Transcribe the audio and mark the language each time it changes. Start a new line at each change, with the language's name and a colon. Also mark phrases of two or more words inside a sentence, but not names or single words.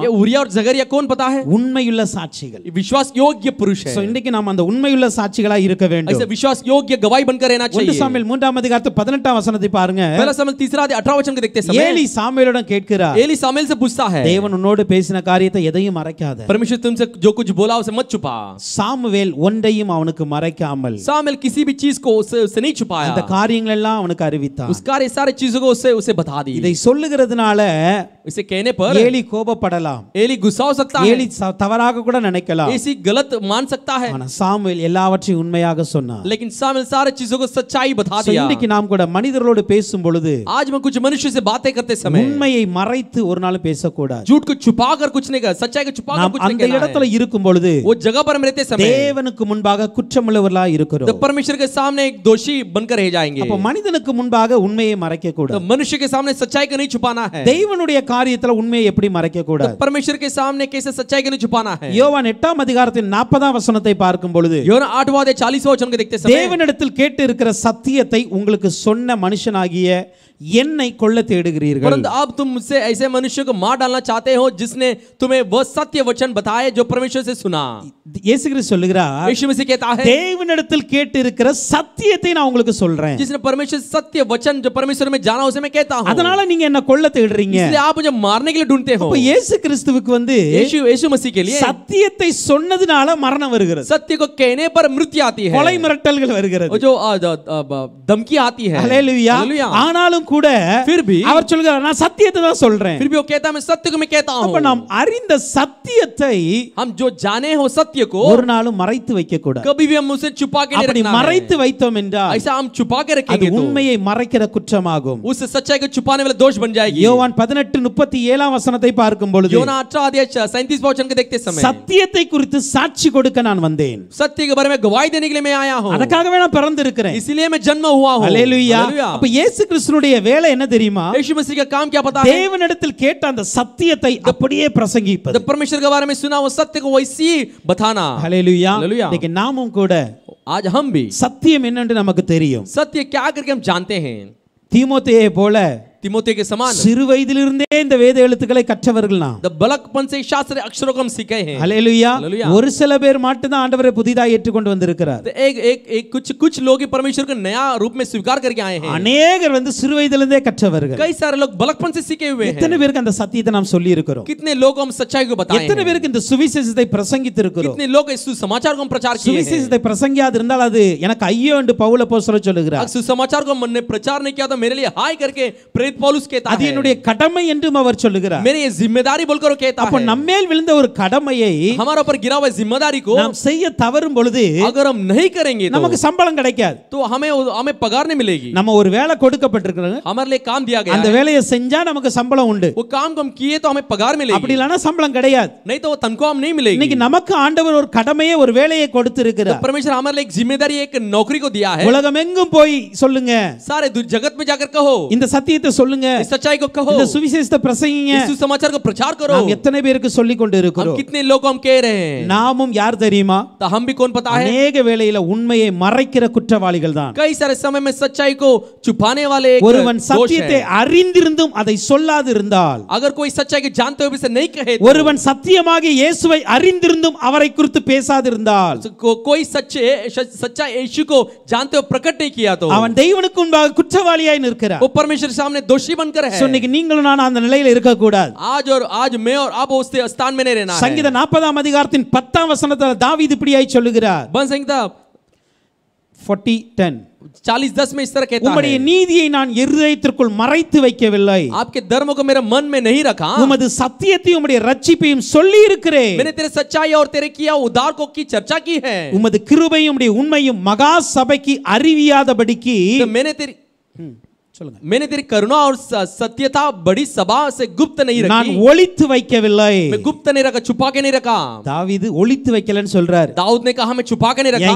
Hindi: ये उरिया और जकरिया कौन पता है?
Tamil: உண்மையுள்ள சாட்சிகள்.
Hindi: विश्वास योग्य पुरुष है.
Tamil: சோ இன்னைக்கு நாம அந்த உண்மையுள்ள சாட்சிகளாக இருக்க வேண்டும்.
Hindi: ऐसे विश्वास योग्य गवाही बनकर रहना चाहिए.
Tamil: 1 சாமுவேல் 3ஆம் அதிகாரத்து 18ஆம் வசனத்தை பாருங்க.
Hindi: पहला सामुएल 3 अध्याय 18 वचन को देखते समय
Tamil: ஏலி சாமுவேலிடம் கேட்கிறார்.
Hindi: एली सामुएल से पूछता है,
Tamil: தேவன் உன்னோடு பேசின காரியத்தை எதையும் மறைக்காத.
Hindi: परमेश्वर तुमसे जो कुछ बोला उसे मत छुपा.
Tamil: சாமுவேல் ஒன்றையும் அவனுக்கு மறைக்காமல்
Hindi: सामुएल किसी भी चीज को उससे नहीं छुपाया.
Tamil: அந்த காரியங்கள் எல்லாம் அவனுக்கு அறிவித்தான்.
Hindi: उस कार्य सारे चीजों को उसे बता दी.
Tamil: இதை சொல்லுகிறதுனால
Hindi: इसे कहने पर
Tamil: ஏலி கோபப்படலாம்.
Hindi: एली गुस्सा हो सकता है.
Tamil: ஏலி தவறாக கூட நினைக்கலாம்.
Hindi: ऐसी गलत मान सकता है.
Tamil: ஆனா சாமுவேல் எல்லாவற்றையும் உண்மையாக சொன்னார்.
Hindi: लेकिन सामुएल सारे चीजों को सच्चाई बता दिया.
Tamil: இன்னைக்கு நாம் கூட மனிதர்களோடு பேசும் பொழுது
Hindi: आज मैं कुछ मनुष्य से बातें करते समय
Tamil: உண்மையை மறைத்து ஒரு நாள் பேசக்கூடாது.
Hindi: झूठ को छुपाकर कुछ नहीं कर, सच्चाई को छुपाकर कुछ नहीं
Tamil: அந்த
Hindi: कहना
Tamil: இடத்துல
Hindi: है.
Tamil: இருக்கும் பொழுது
Hindi: वो जगह पर हम रहते समय
Tamil: தேவனுக்கு முன்பாக குற்றமுள்ளவர்களாக இருக்கிறோம்.
Hindi: तो परमेश्वर के सामने एक दोषी बनकर रह जाएंगे.
Tamil: அப்ப மனிதனுக்கு முன்பாக உண்மையை மறைக்க
Hindi: तो
Tamil: கூடாது.
Hindi: मनुष्य के सामने सच्चाई को नहीं छुपाना है.
Tamil: தேவனுடைய காரியத்துல உண்மையை எப்படி மறைக்க
Hindi: तो
Tamil: கூடாது?
Hindi: परमेश्वर के सामने कैसे सच्चाई को नहीं छुपाना है.
Tamil: யோவான் 8ஆம் அதிகாரத்தின் 40ஆம் வசனத்தை பார்க்கும் பொழுது
Hindi: யோவான் 8वां अध्याय 40वां वचन को देखते समय
Tamil: தேவனிடத்தில் கேட்டு இருக்கிற சத்தியத்தை உங்களுக்கு சொன்ன மனுஷனாகிய என்னை கொல்ல தேடுகிறீர்கள்.
Hindi: परंतु अब तुम मुझसे ऐसे मनुष्य को मार डालना चाहते हो जिसने तुम्हें वह सत्य वचन बताए जो परमेश्वर से सुना.
Tamil: இயேசு கிறிஸ்து சொல்லுகிறார்,
Hindi: यीशु मसीह कहता है
Tamil: தேவனிடத்தில் கேட்டு இருக்கிற சத்தியத்தை நான் உங்களுக்கு சொல்றேன்.
Hindi: जिसने परमेश्वर सत्य वचन जो परमेश्वर में जाना उसे मैं कहता हूं.
Tamil: அதனால நீங்க என்ன கொல்ல தேடுறீங்க.
Hindi: इसलिए आप मुझे मारने के लिए ढूंढते हो.
Tamil: அப்ப இயேசு கிறிஸ்துவுக்கு
Hindi: यीशु मसीह के लिए
Tamil: சத்தியத்தை சொன்னதுனால மரணம் வருகிறது.
Hindi: सत्य को कहने पर मृत्यु आती है.
Tamil: கொலை மிரட்டல்கள் வருகிறது.
Hindi: जो धमकी आती है.
Tamil: ஹalleluya. ஆனாலும் கூட
Hindi: फिर भी
Tamil: அவர் சொல்கிறார், நான் சத்தியத்தை தான் சொல்றேன்.
Hindi: फिर भी वो कहता है मैं सत्य को मैं कहता हूं.
Tamil: அப்ப நாம் அறிந்த சத்தியத்தை
Hindi: हम जो जाने हो सत्य को
Tamil: ஒரு நாளும் மறைத்து வைக்க கூடாது.
Hindi: कभी भी हम उसे छुपा के नहीं
Tamil: அப்படி
Hindi: रखना है.
Tamil: மறைத்து வைத்தோம் என்றால்
Hindi: ऐसा हम छुपा के
Tamil: அது
Hindi: रखेंगे तो
Tamil: உண்மையை மறைக்கிற குற்றமாகும்.
Hindi: उस सच्चाई को छुपाने वाला दोष बन जाएगी.
Tamil: யோவான் 18:37 வசனத்தை பார்க்கும் பொழுது
Hindi: योना 18 अध्याय 37 वचन को देखते समय
Tamil: சத்தியத்தை குறித்து சாட்சி கொடுக்க நான் வந்தேன்.
Hindi: सत्य के बारे में गवाही देने के लिए मैं आया हूं.
Tamil: அதற்காகவே நான் பிறந்திருக்கிறேன்.
Hindi: इसलिए मैं जन्म हुआ हूं.
Tamil: ஹalleluya. அப்ப இயேசு கிறிஸ்துனுடைய வேலை என்ன தெரியுமா?
Hindi: यीशु मसीह का काम क्या पता है?
Tamil: தேவனிடத்தில் கேட்ட அந்த சத்தியத்தை அப்படியே பிரசங்கிப்பது.
Hindi: जब परमेश्वर के बारे में सुना वो सत्य को वैसे बताना.
Tamil: ஹalleluya.
Hindi: हालेलुया.
Tamil: இன்னைக்கு நாமும் கூட
Hindi: आज हम भी
Tamil: சத்தியம் என்னன்னு நமக்கு தெரியும்.
Hindi: सत्य क्या करके हम जानते हैं.
Tamil: தீமோத்தேயை போல
Hindi: तिमोथी के समान
Tamil: சிறு வயதிலிருந்தே இந்த வேத எழுத்துக்களை கற்றவர்கள் நாம்.
Hindi: द बलकपन से शास्त्र अक्षरों को हम सीखे हैं.
Tamil: ஹalleluya.
Hindi: हालेलुया.
Tamil: ஒரு சில பேர் மட்டும் தான் ஆண்டவரை புதிதாக ஏற்றுக்கொண்டு வந்திருக்கிறார்.
Hindi: तो एक कुछ लोग ही परमेश्वर को नया रूप में स्वीकार करके आए हैं.
Tamil: अनेகர் சிறு வயதிலிருந்தே கற்றவர்கள்.
Hindi: कई सारे लोग बलकपन से सीखे हुए हैं.
Tamil: எத்தனை பேருக்கு அந்த சத்தியத்தை நாம் சொல்லி இருக்கிறோம்?
Hindi: कितने लोग हम सच्चाई को बताए हैं.
Tamil: எத்தனை பேருக்கு இந்த சுவிசேஷத்தை பிரசங்கித்து இருக்கிறோம்?
Hindi: कितने लोग इस सुसमाचार को हम प्रचार किए हैं.
Tamil: சுவிசேஷத்தை பிரசங்கியாது இருந்தால் அது எனக்கு ஐயோ என்று பவுல் அப்போஸ்தலர் சொல்லுகிறார்.
Hindi: अगर सुसमाचार को हमने प्रचार नहीं किया तो मेरे लिए हाय करके प्रेरित पौलुस कहता है.
Tamil: என்னுடைய கடமை என்றும் அவர் சொல்லுகிறார்.
Hindi: मेरी ये जिम्मेदारी बोलकर वो कहता
Tamil: அப்ப
Hindi: है.
Tamil: நம்மேல் விழுந்த ஒரு கடமையை
Hindi: हमारे ऊपर गिरा हुआ जिम्मेदारी को
Tamil: நாம் செய்ய தவறும் பொழுது
Hindi: अगर हम नहीं करेंगे
Tamil: நமக்கு சம்பளம் கிடைக்காது.
Hindi: तो हमें पगार नहीं मिलेगी.
Tamil: நம்ம ஒரு வேலை கொடுக்கப்பட்டிருக்கிறது.
Hindi: हमारे लिए काम दिया गया
Tamil: அந்த வேலையை செஞ்சா நமக்கு சம்பளம் உண்டு.
Hindi: वो काम को हम किए तो हमें पगार मिलेगी.
Tamil: அப்படி இல்லனா சம்பளம் கிடையாது.
Hindi: नहीं तो वो तनख्वाह हम नहीं मिलेगी.
Tamil: இன்னைக்கு நமக்கு ஆண்டவர் ஒரு கடமையை ஒரு வேலையை கொடுத்திருக்கிறார்.
Hindi: परमेश्वर हमारे लिए एक जिम्मेदारी एक नौकरी को दिया है.
Tamil: உலகம் எங்கும் போய் சொல்லுங்க.
Hindi: सारे जगत में जाकर कहो.
Tamil: இந்த சத்தியத்தை சொல்லுங்க.
Hindi: इस सच्चाई को कहो.
Tamil: இந்த சுவிசேஷத்தை பிரசங்கிங்க.
Hindi: इस सुसमाचार को प्रचार करो.
Tamil: நாம் எத்தனை பேருக்கு சொல்லிக் கொண்டு
Hindi: हम
Tamil: இருக்கிறோம்?
Hindi: कितने लोग हम कह रहे हैं.
Tamil: நாமும் யார் தெரியுமா?
Hindi: तो हम भी कौन पता है.
Tamil: अनेक வேளையில உண்மையை மறைக்கிற குற்றவாளிகள் தான்.
Hindi: कई सारे समय में सच्चाई को छुपाने वाले एक
Tamil: ஒருவன்
Hindi: दोष
Tamil: சத்தியத்தை
Hindi: है.
Tamil: அறிந்திருந்தும் அதை சொல்லாது இருந்தால்,
Hindi: अगर कोई सच्चाई को जानते हुए भी से नहीं कहे तो,
Tamil: ஒருவன் சத்தியமாக இயேசுவை அறிந்திருந்தும் அவரை குறித்து பேசாது இருந்தால்,
Hindi: कोई सच्चा यीशु को जानते हुए प्रकट नहीं किया तो
Tamil: அவன் தெய்வனுக்கு முன்பாக குற்றவாளியாய் நிற்கிறான்.
Hindi: वो परमेश्वर के सामने दोषी बनकर है.
Tamil: இன்னைக்கு நீங்களும் நான் அந்த நிலையில இருக்க கூடாது.
Hindi: आज मैं और आप उस स्थान में नहीं रहना है.
Tamil: சங்கீத 40 அதிகாரத்தின் 10 வசனத்தில் தாவீது இப்படியாய் சொல்லுகிறார்.
Hindi: बन संहिता 40:10 40:10 में इस तरह कहता
Tamil: உம்முடைய
Hindi: है.
Tamil: நீதியை நான் இருதயத்திற்குள் மறைத்து வைக்கவில்லை.
Hindi: आपके धर्म को मेरे मन में नहीं रखा.
Tamil: உமது சத்தியத்தையும் உம்முடைய ரட்சிப்பையும் சொல்லி இருக்கிறேன்.
Hindi: मैंने तेरे सच्चाई और तेरे किया उद्धार को की चर्चा की है.
Tamil: உமது கிருபையும் உம்முடைய உண்மையும் மகா சபைக்கு அறிவியாதபடிக்கு
Hindi: तो मैंने तेरी करुणा और सत्यता बड़ी सभा से गुप्त नहीं
Tamil: நான்
Hindi: रखी.
Tamil: ஒளித்து வைக்கவில்லை.
Hindi: मैं गुप्त नहीं रखा, छुपा के नहीं रखा.
Tamil: தாவீது ஒளித்து வைக்கலன்னு சொல்றார்.
Hindi: दाऊद ने कहा मैं छुपा के नहीं रखा.